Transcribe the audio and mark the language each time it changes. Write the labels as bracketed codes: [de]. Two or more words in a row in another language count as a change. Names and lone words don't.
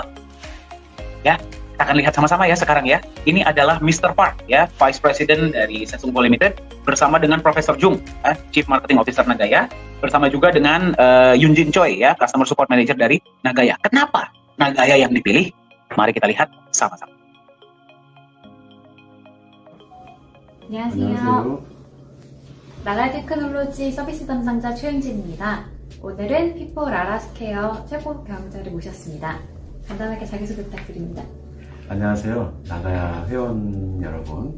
[id] Ya, kita akan lihat sama-sama ya sekarang ya. Ini adalah Mr. Park ya, [en] Vice President [id] dari Samsung Co Limited bersama dengan Profesor Jung, [en] Chief Marketing Officer [id] Nagaya, bersama juga dengan Yoon Jin Choi ya, [en] Customer Support Manager [id] dari Nagaya. Kenapa Nagaya yang dipilih? Mari kita lihat sama-sama. [ko] 안녕하세요. 나가야 테크놀로지 서비스 담당자 최은진입니다. 오늘은 피포 라라스케어 최고 경영자를 모셨습니다. 간단하게 자기소개 부탁드립니다. 안녕하세요. 나가야 회원 여러분.